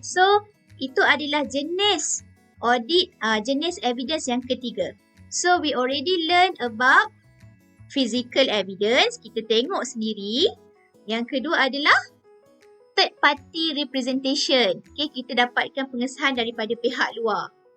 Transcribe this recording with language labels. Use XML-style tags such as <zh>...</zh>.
<ms>So, itu adalah jenis audit, jenis evidence yang ketiga.</ms> <en>So, we already learn about physical evidence.</en> <ms>Kita tengok sendiri. Yang kedua adalah third party representation. Okay, kita dapatkan pengesahan daripada pihak luar.</ms>